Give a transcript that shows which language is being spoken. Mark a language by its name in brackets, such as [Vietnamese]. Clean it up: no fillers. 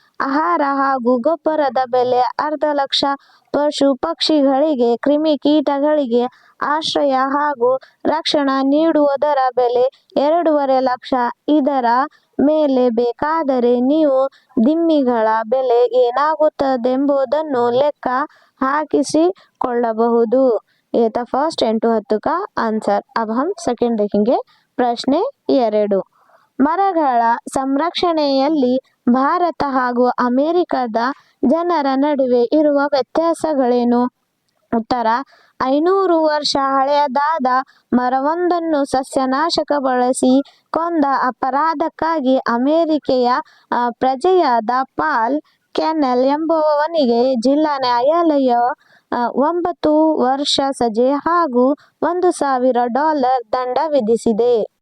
[Kannada] ಆಹಾರ ಹಾಗೂ ಗೊಬ್ಬರದ ಬೆಲೆ 1/2 ಲಕ್ಷ. ಪಶು ಪಕ್ಷಿಗಳಿಗೆ ಕ್ರಿಮಿಕೀಟಗಳಿಗೆ ಆಶ್ರಯ ಹಾಗೂ ರಕ್ಷಣೆ ನೀಡುವುದರ ಬೆಲೆ 2.5 ಲಕ್ಷ. ಇದರ ಮೇಲೆ ಬೇಕಾದರೆ ನೀವು ದಿಮ್ಮಿಗಳ ಬೆಲೆ ಏನಾಗುತ್ತದೆಂಬುದನ್ನು ಲೆಕ್ಕ ಹಾಕಿಸಿಕೊಳ್ಳಬಹುದು. [Hindi] ये था फर्स्ट 10 to 10 का आंसर. अब हम सेकंड देखेंगे. [Kannada] ಪ್ರಶ್ನೆ 2. ಮರಗಳ ಸಂರಕ್ಷಣೆಯಲ್ಲಿ ಭಾರತ ಹಾಗೂ ಅಮೆರಿಕದ ಜನರ ನಡುವೆ ಇರುವ ವ್ಯತ್ಯಾಸಗಳೇನು? ಉತ್ತರ: 500 ವರ್ಷ ಹಳೆಯದಾದ ಮರವೊಂದನ್ನು ಸಸ್ಯನಾಶಕ ಬಳಸಿ ಕೊಂದ ಅಪರಾಧಕ್ಕಾಗಿ ಅಮೆರಿಕೆಯ ಪ್ರಜೆಯಾದ ಪಾಲ್ ಕೆನೆಲ್ ಎಂಬುವವನಿಗೆ ಜಿಲ್ಲಾ ನ್ಯಾಯಾಲಯ 9 ವರ್ಷ ಸಜೆ ಹಾಗೂ $1,000 ದಂಡ ವಿಧಿಸಿದೆ.